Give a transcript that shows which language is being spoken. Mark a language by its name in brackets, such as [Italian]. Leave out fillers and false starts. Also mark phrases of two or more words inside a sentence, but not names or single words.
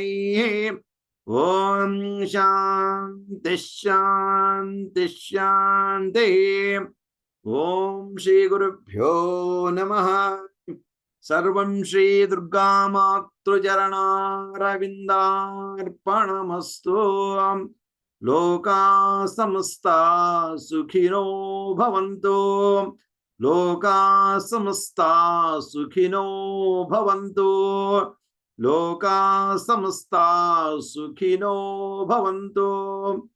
[Sanskrit] ఓం శాంతి శాంతి శాంతి. ఓం శ్రీ గురుభ్యో నమః. సర్వం శ్రీ దుర్గామాతృచరణారవిందార్పణమస్తు. లోకా సమస్తా సుఖినో భవంతు. లోకా సమస్తా సుఖినో భవంతు. లోకా సమస్తా సుఖినో భవంతు.